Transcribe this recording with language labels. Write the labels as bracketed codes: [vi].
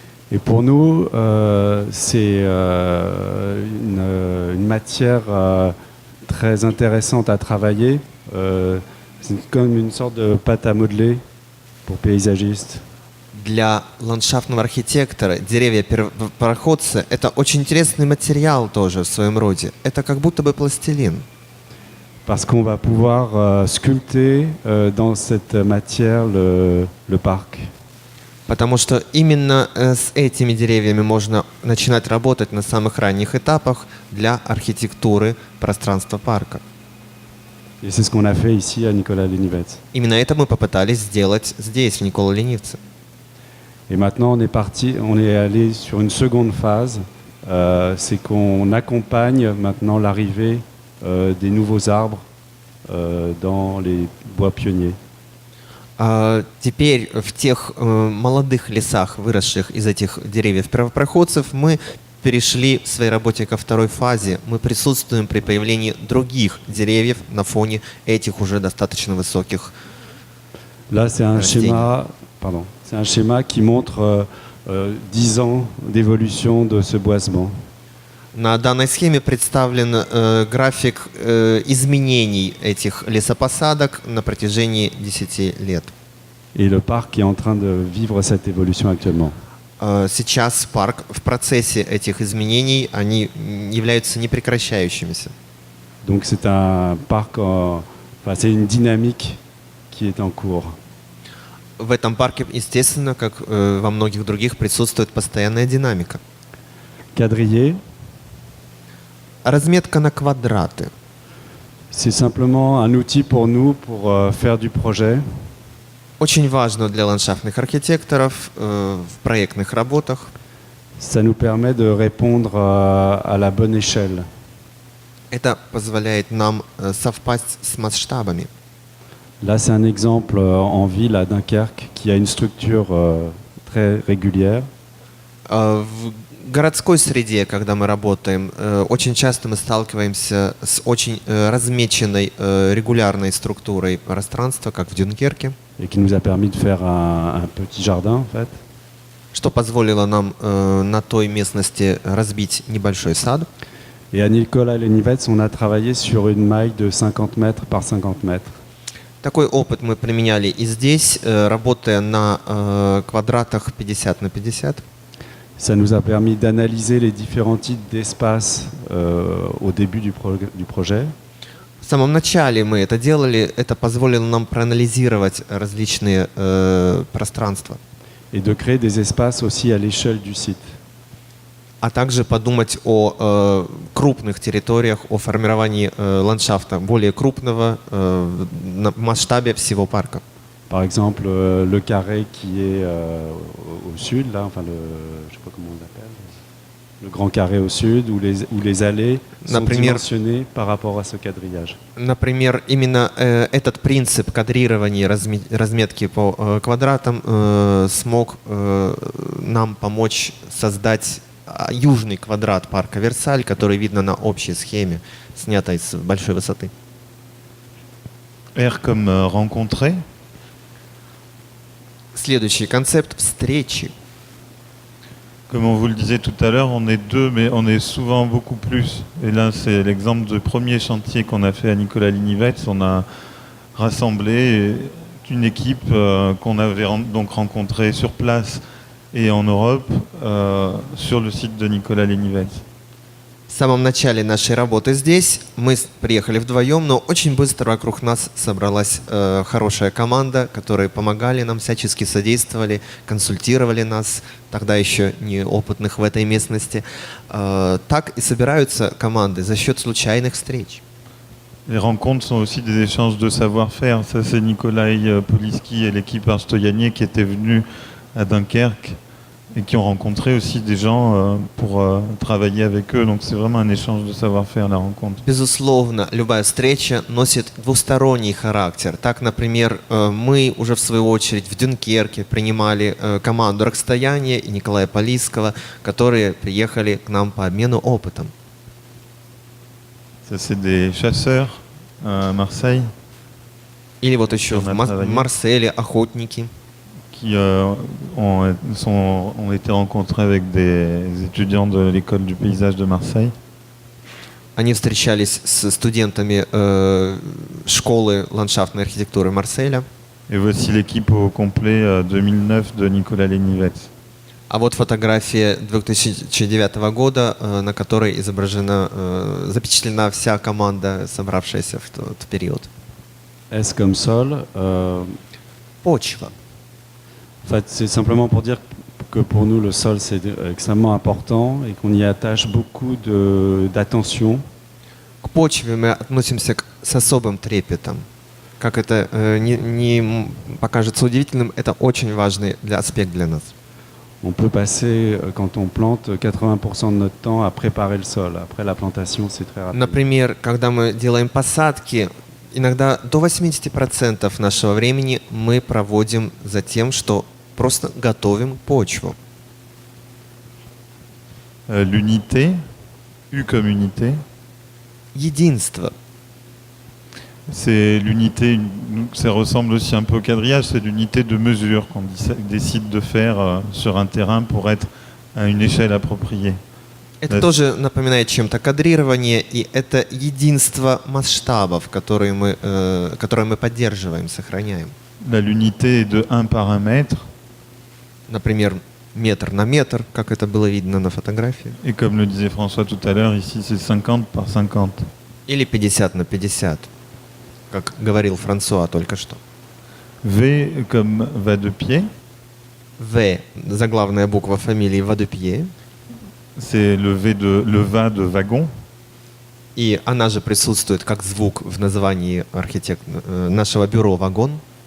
[fr] Et pour nous, c'est une matière très intéressante à travailler. C'est comme une sorte de pâte à modeler pour paysagistes. [ru] Для ландшафтного архитектора деревья-первопроходцы — это очень интересный материал тоже в своем роде. Это как будто бы пластилин. [fr] Parce qu'on va pouvoir sculpter dans cette matière le parc. [ru] Потому что именно с этими деревьями можно начинать работать на самых ранних этапах для архитектуры пространства парка. [fr] Et c'est ce qu'on a fait ici à Nicolas-les-Nivets. [ru] Именно это мы попытались сделать здесь, в Никола-Ленивце. [fr] Et maintenant, on est allé sur une seconde phase. C'est qu'on accompagne maintenant l'arrivée des nouveaux arbres dans les bois pionniers. [ru] Теперь в тех молодых лесах, выросших из этих деревьев-первопроходцев, мы перешли в своей работе ко второй фазе. Мы присутствуем при появлении других деревьев на фоне этих уже достаточно высоких. [fr] Là, c'est un schéma qui montre 10 ans d'évolution de ce boisement. [ru] На данной схеме представлен график изменений этих лесопосадок на протяжении 10 лет. [fr] Et le parc est en train de vivre cette évolution actuellement. [ru] Сейчас парк в процессе этих изменений, они являются непрекращающимися. [fr] Donc c'est un parc, c'est une dynamique qui est en cours. [ru] В этом парке, естественно, как во многих других, присутствует постоянная динамика. [fr] Quadrillé, [ru] Разметка на квадраты. [fr] c'est simplement un outil pour nous pour faire du projet. [ru] Очень важно для ландшафтных архитекторов в проектных работах. [fr] Ça nous permet de répondre à la bonne échelle. [ru] Это позволяет нам совпасть с масштабами. [fr] Là, c'est un exemple en ville à Dunkerque qui a une structure très régulière. [ru] В городской среде, когда мы работаем, очень часто мы сталкиваемся с очень размеченной регулярной структурой пространства, как в Дюнкерке, [fr] Et qui nous a permis de faire un petit jardin, en fait. [ru] что позволило нам на той местности разбить небольшой сад. [fr] Et à Nicolas-les-Nivets, on a travaillé sur une maille de 50 mètres par 50 mètres. [ru] Такой опыт мы применяли и здесь, работая на квадратах 50 на 50. [fr] Ça nous a permis d'analyser les différents types d'espaces au début du projet. [ru] В самом начале мы это делали, это позволило нам проанализировать различные пространства, [fr] Et de créer des espaces aussi à l'échelle du site. [ru] а также подумать о крупных территориях, о формировании ландшафта более крупного на масштабе всего парка. [fr] Par exemple, le carré qui est au sud, là, enfin je sais pas comment on l'appelle, le grand carré au sud, où les allées sont dimensionnées par rapport à ce quadrillage. [ru] Например, именно этот принцип кадрирования, разметки по квадратам смог нам помочь создать южный квадрат парка Версаль, который видно на общей схеме, снятой с большой высоты. [fr] R comme rencontrer. [ru] Следующий концепт — встречи. [fr] Comme on vous le disait tout à l'heure, on est deux, mais on est souvent beaucoup plus. Et là, c'est l'exemple du premier chantier qu'on a fait à Nicolas Linivets. On a rassemblé une équipe qu'on avait donc rencontrée sur place et en Europe sur le site de Nicolas Linivets. [ru] В самом начале нашей работы здесь мы приехали вдвоем, но очень быстро вокруг нас собралась хорошая команда, которые помогали нам, всячески содействовали, консультировали нас, тогда еще неопытных в этой местности. Так и собираются команды за счет случайных встреч. [fr] Les rencontres sont aussi des échanges de savoir-faire. Ça, c'est Nikolai Poliski et l'équipe Arstoyanier qui étaient venus à Dunkerque et qui ont rencontré aussi des gens pour travailler avec eux. Donc c'est vraiment un échange de savoir-faire, la rencontre. [ru] Безусловно, любая встреча носит двусторонний характер. Так, например, мы уже в свою очередь в Дюнкерке принимали команду Расстояния и Николая Полисского, которые приехали к нам по обмену опытом. [fr] Ça, c'est des chasseurs à Marseille [ru] Или вот еще [fr] On a [ru] в [fr] travaillé. [ru] Марселе охотники. [fr] qui ont été rencontrés avec des étudiants de l'école du paysage de Marseille. [ru] Они встречались с студентами школы ландшафтной архитектуры Марселя. [fr] Et voici l'équipe au complet 2009 de Nicolas Linivets. [ru] А вот фотография 2009 года, на которой запечатлена вся команда, собравшаяся в тот период. [fr] S comme sol. [ru] Почва. [fr] En fait, c'est simplement pour dire que pour nous, le sol, c'est extrêmement important et qu'on y attache beaucoup d'attention. [ru] К почве мы относимся с особым трепетом. Как это не покажется удивительным, это очень важный аспект для нас. [fr] On peut passer, quand on plante, 80% de notre temps à préparer le sol. Après la plantation, c'est très rapide. [ru] Например, когда мы делаем посадки, иногда до 80% нашего времени мы проводим за тем, что просто готовим почву. [fr] L'unité, U comme unité, [ru] Единство. [fr] c'est l'unité, ça ressemble aussi un peu au quadrillage, c'est l'unité de mesure qu'on décide de faire sur un terrain pour être à une échelle appropriée. [ru] Это тоже напоминает чем-то кадрирование, и это единство масштабов, которые мы поддерживаем, сохраняем. [fr] Là, l'unité est de 1 par 1 mètre, [ru] Например, метр на метр, как это было видно на фотографии. [fr] et comme le disait François tout à l'heure, ici c'est 50 par 50. [ru] Или 50 на 50, как говорил Франсуа только что. [fr] V comme va de pied, [ru] В, заглавная буква фамилии Вадупье, [fr] c'est le va de wagon. [ru] и она же присутствует как звук в названии нашего бюро «Вагон».